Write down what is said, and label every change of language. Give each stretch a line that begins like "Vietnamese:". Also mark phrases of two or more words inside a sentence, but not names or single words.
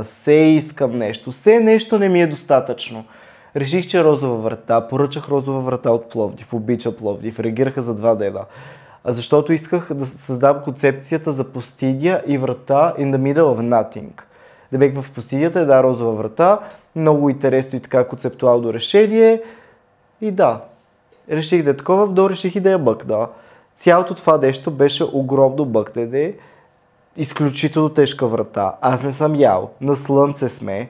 Bulgarian: Все искам нещо. Все нещо не ми е достатъчно. Реших, че розова врата. Поръчах розова врата от Пловдив. Обича Пловдив. Реагираха за 2 дена. Защото исках да създам концепцията за пустиня и врата
English: in the middle of nothing.
Bulgarian: Да бех в пустинята, да, розова врата. Много интересно и така концептуално решение. И да, реших да е такова, но реших и да я бъкна. Цялото това нещо беше огромно бъкнене. Изключително тежка врата. Аз не съм ял. На слънце сме.